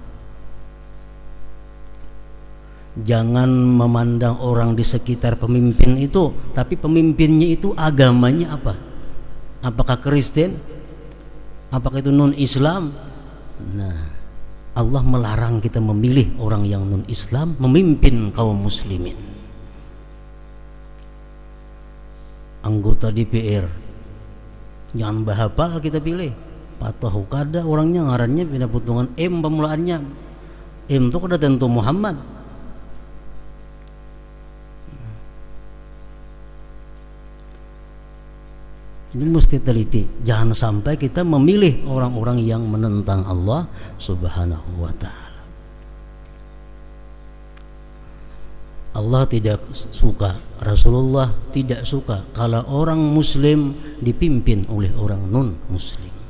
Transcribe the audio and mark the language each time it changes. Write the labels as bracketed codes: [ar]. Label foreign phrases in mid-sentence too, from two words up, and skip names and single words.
[id] Jangan memandang orang di sekitar pemimpin itu, tapi pemimpinnya itu agamanya apa? Apakah Kristen? Apakah itu non-Islam? Nah, Allah melarang kita memilih orang yang non-Islam memimpin kaum muslimin. [bjn] Anggota DPR jangan bahapal kita pilih. Patahu kada orangnya ngarannya pindah putungan M pemulaannya. M itu kada tentu Muhammad. [id] Ini mesti teliti, jangan sampai kita memilih orang-orang yang menentang [ar] الله سبحانه وتعالى. [id] Allah tidak suka, Rasulullah tidak suka kalau orang muslim dipimpin oleh orang non-muslim.